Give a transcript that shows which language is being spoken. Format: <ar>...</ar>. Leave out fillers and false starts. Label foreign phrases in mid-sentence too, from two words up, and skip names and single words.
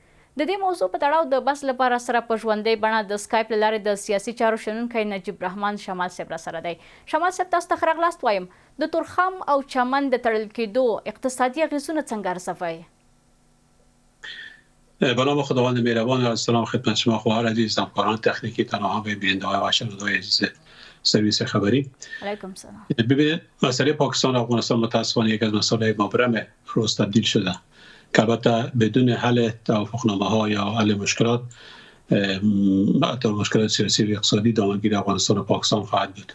<ps>د دې موضوع په تړاو د بس لپاره سره په ژوندۍ بڼه د سکایپ له لارې د سیاسي چارو شنونکی نجیب رحمان شمال صاحب را سره دی. شمال صاحب، تاسو ته ښه راغلاست وایم. د تورخم او چمن د تړل کېدو اقتصادي اغېزونه څنګه ارزوئ؟</ps> <fa>به نام خداوند مهربان، سلام خدمت شما خواهر عزیز، همکاران تکنیکی، همه بیننده‌های و شنونده‌های عزیز سرویس خبری.</fa> <ar>علیکم سلام.</ar> <fa>ببینید، مسئله پاکستان و افغانستان متاسفانه یک از مسائل مبرم روز تبدیل شده که البته بدون حل توافقنامه ها یا حل مشکلات مشکلات سیاسی و اقتصادی دامنگیر افغانستان و پاکستان خواهد بود.</fa>